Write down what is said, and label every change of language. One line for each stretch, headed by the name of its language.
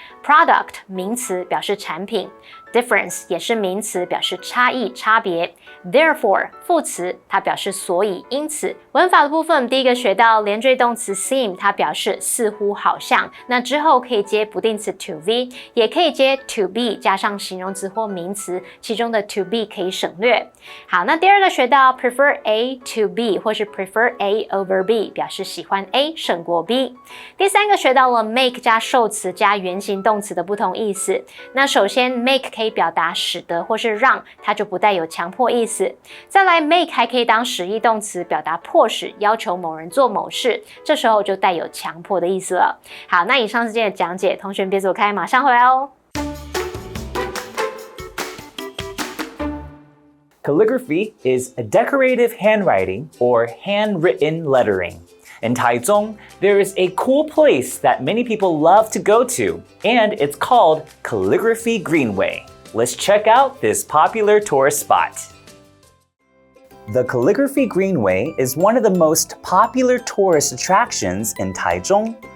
Chinese: product 名词表示产品 ，difference 也是名词表示差异、差别。 Therefore 副词它表示所以、因此。文法的部分，第一个学到连缀动词 seem， 它表示似乎、好像。那之后可以接不定词 to be， 也可以接 to be 加上形容词或名词，其中的 to be 可以省略。好，那第二个学到 prefer A to B 或是 prefer A over B， 表示喜欢 A 胜过 B。第三个学到了 make 加受词加原形动词的不同意思。那首先 make 可以表达使得或是让，它就不带有强迫意思。再来 make 还可以当实义动词，表达迫使、要求某人做某事，这时候就带有强迫的意思了。好，那以上是今天的讲解，同学别走开，马上回来哦。
English: Calligraphy is a decorative handwriting or handwritten lettering. In Taichung, there is a cool place that many people love to go to, and it's called Calligraphy Greenway. Let's check out this popular tourist spot. The Calligraphy Greenway is one of the most popular tourist attractions in Taichung.